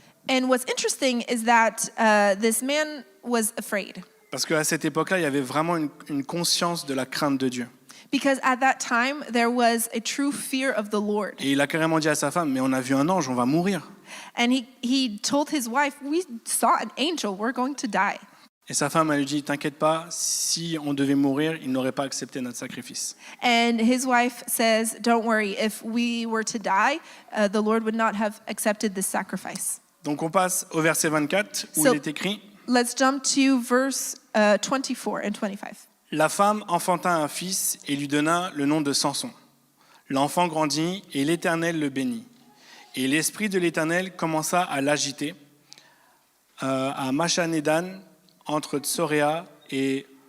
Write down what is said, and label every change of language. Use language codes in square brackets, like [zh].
[en] And what's interesting is that this man was afraid. [fr] Parce qu'à cette époque-là, il y avait vraiment une conscience de la crainte de Dieu. [en] Because at that time, there was a true fear of the Lord. [fr] Et il a carrément dit à sa femme, mais on a vu un ange, on va mourir. [en] And he told his wife, we saw an angel, we're going to die. [fr] Et sa femme, elle lui dit, t'inquiète pas, si on devait mourir, il n'aurait pas accepté notre sacrifice. [en] And his wife says, don't worry, if we were to die, the Lord would not have accepted this sacrifice. [fr] Donc on passe au verset 24 où [en] So- [fr] il est écrit, [en] Let's jump to verse 24 and 25. [fr] la femme enfanta un fils et lui donna le nom de Samson. L'enfant grandit et l'Éternel le bénit. Et l'esprit de l'Éternel commença à l'agiter à Machanédan, entre Tsoréa et...